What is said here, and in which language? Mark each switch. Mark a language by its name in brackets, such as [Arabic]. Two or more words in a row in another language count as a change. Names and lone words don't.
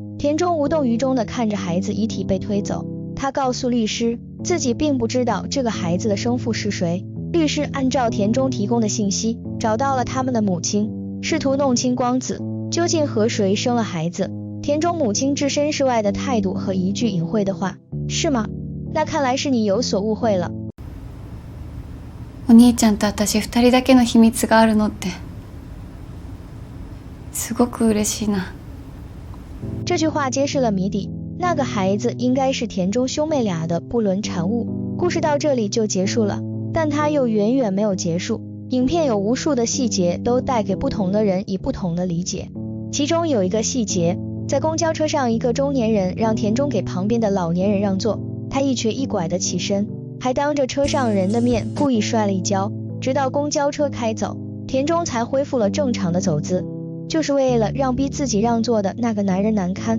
[Chinese] 田中无动于衷地看着孩子遗体被推走，他告诉律师，自己并不知道这个孩子的生父是谁。律师按照田中提供的信息，找到了他们的母亲，试图弄清光子究竟和谁生了孩子。田中母亲置身事外的态度和一句隐晦的话，是吗？那看来是你有所误会了。 [Japanese] お兄ちゃんと私二人だけの秘密があるのってすごく嬉しいな。 [Chinese] 这句话揭示了谜底，那个孩子应该是田中兄妹俩的不伦产物。故事到这里就结束了，但它又远远没有结束。影片有无数的细节都带给不同的人以不同的理解。其中有一个细节，在公交车上，一个中年人让田中给旁边的老年人让座，他一瘸一拐的起身，还当着车上人的面故意摔了一跤，直到公交车开走，田中才恢复了正常的走姿，就是为了让逼自己让座的那个男人难堪。